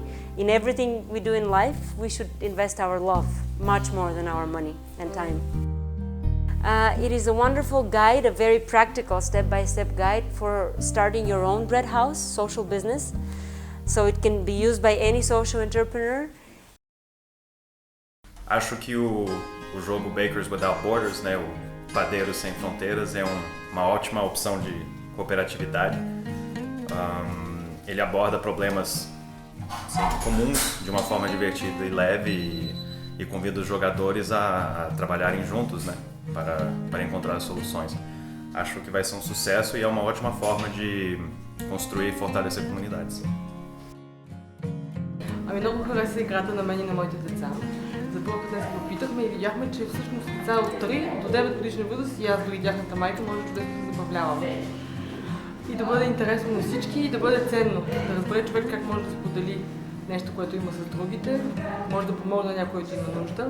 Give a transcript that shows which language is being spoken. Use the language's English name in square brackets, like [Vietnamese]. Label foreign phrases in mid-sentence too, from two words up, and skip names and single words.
[English] In everything we do in life, we should invest our love much more than our money and time. It is a wonderful guide, a very practical step-by-step guide for starting your own bread house, social business. So it can be used by any social entrepreneur. [Portuguese] Acho que o jogo Bakers Without Borders, né, o Padeiros Sem Fronteiras, é uma ótima opção de cooperatividade. Ele aborda problemas assim, comuns de uma forma divertida e leve e convida os jogadores a trabalharem juntos, né, para encontrar soluções. Acho que vai ser um sucesso e é uma ótima forma de construir e fortalecer comunidades. [Bulgarian] Много хареса играта на мен и на моите деца. За първ път днес попитахме и видяхме, че всъщност деца от 3 до 9 годишна възраст и аз дори тяхната майка може чудесно да се забавляваме. И да бъде интересно на всички и да бъде ценно. Да разбере човек как може да сподели нещо, което има с другите, може да помогне на някой, който има нужда.